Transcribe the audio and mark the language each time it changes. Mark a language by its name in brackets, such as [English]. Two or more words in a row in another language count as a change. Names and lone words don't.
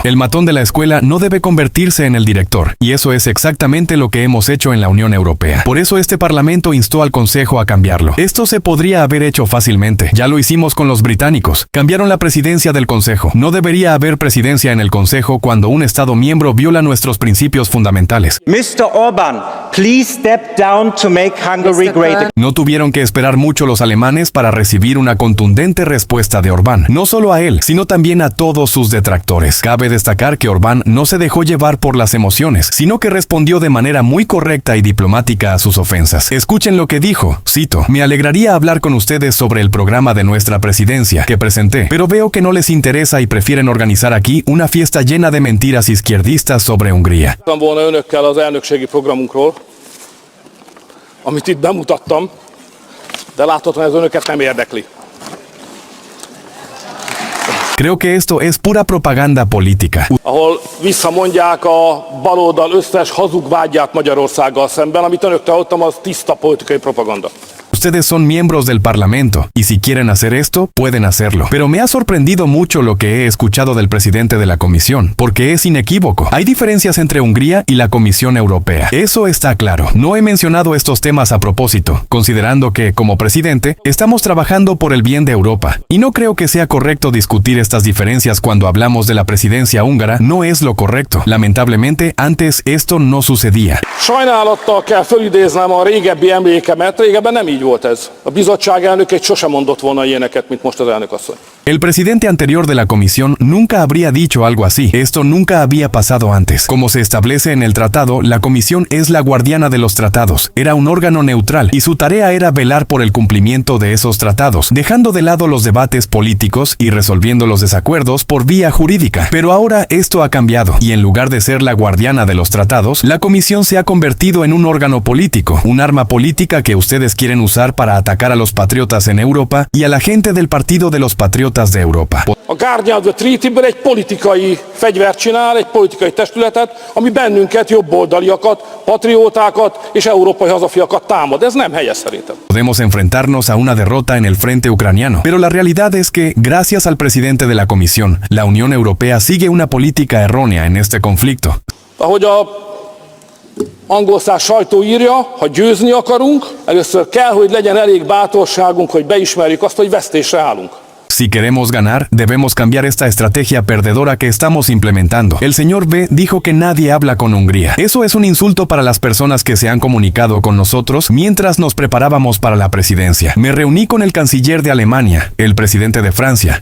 [Spanish] El matón de la escuela no debe convertirse en el director, y eso es exactamente lo que hemos hecho en la Unión Europea. Por eso este Parlamento instó al Consejo a cambiarlo. Esto se podría haber hecho fácilmente. Ya lo hicimos con los británicos. Cambiaron la presidencia del Consejo. No debería haber presidencia en el Consejo cuando un Estado miembro viola nuestros principios fundamentales. [English] Mr. Orban, please step down to make Hungary great again. [Spanish] No tuvieron que esperar mucho los alemanes para recibir una contundente respuesta de Orbán. No solo a él, sino también a todos sus detractores. Cabe destacar que Orbán no se dejó llevar por las emociones, sino que respondió de manera muy correcta y diplomática a sus ofensas. Escuchen lo que dijo, cito: «Me alegraría hablar con ustedes sobre el programa de nuestra presidencia que presenté, pero veo que no les interesa y prefieren organizar aquí una fiesta llena de mentiras izquierdistas sobre Hungría». [Hungarian] Volna önökkel az elnökségi programunkról, amit itt bemutattam, de láthatóan ez önöket nem érdekli. [Spanish] Creo que esto es pura propaganda política. [Hungarian] Ahol visszamondják a baloldal összes hazug vágyát Magyarországgal szemben, amit önöktől hallottam, az tiszta politikai propaganda. [Spanish] Ustedes son miembros del Parlamento, y si quieren hacer esto, pueden hacerlo. Pero me ha sorprendido mucho lo que he escuchado del presidente de la Comisión, porque es inequívoco. Hay diferencias entre Hungría y la Comisión Europea. Eso está claro. No he mencionado estos temas a propósito, considerando que, como presidente, estamos trabajando por el bien de Europa. Y no creo que sea correcto discutir estas diferencias cuando hablamos de la presidencia húngara. No es lo correcto. Lamentablemente, antes esto no sucedía. [Hungarian] Sajnálattal kell fölidéznem a régebbi emlékemet, régebben nem így volt ez. A bizottság elnöke sosem mondott volna ilyeneket, mint most az elnök asszony. [Spanish] El presidente anterior de la comisión nunca habría dicho algo así. Esto nunca había pasado antes. Como se establece en el tratado, la comisión es la guardiana de los tratados. Era un órgano neutral y su tarea era velar por el cumplimiento de esos tratados, dejando de lado los debates políticos y resolviendo los desacuerdos por vía jurídica. Pero ahora esto ha cambiado y en lugar de ser la guardiana de los tratados, la comisión se ha convertido en un órgano político, un arma política que ustedes quieren usar para atacar a los patriotas en Europa y a la gente del Partido de los Patriotas de Europa. [Hungarian] A [English] Guardian of the Treaty- [Hungarian] ből egy politikai fegyvert csinál, egy politikai testületet, ami bennünket, jobboldaliakat, patriótákat és európai hazafiakat támad. Ez nem helyes szerintem. [Spanish] Podemos enfrentarnos a una derrota en el frente ucraniano, pero la realidad es que, gracias al presidente de la Comisión, la Unión Europea sigue una política errónea en este conflicto. [Hungarian] Ahogy a angol száz sajtó írja, ha győzni akarunk, először kell, hogy legyen elég bátorságunk, hogy beismerjük azt, hogy vesztésre állunk. [Spanish] Si queremos ganar, debemos cambiar esta estrategia perdedora que estamos implementando. El señor B dijo que nadie habla con Hungría. Eso es un insulto para las personas que se han comunicado con nosotros mientras nos preparábamos para la presidencia. Me reuní con el canciller de Alemania, el presidente de Francia.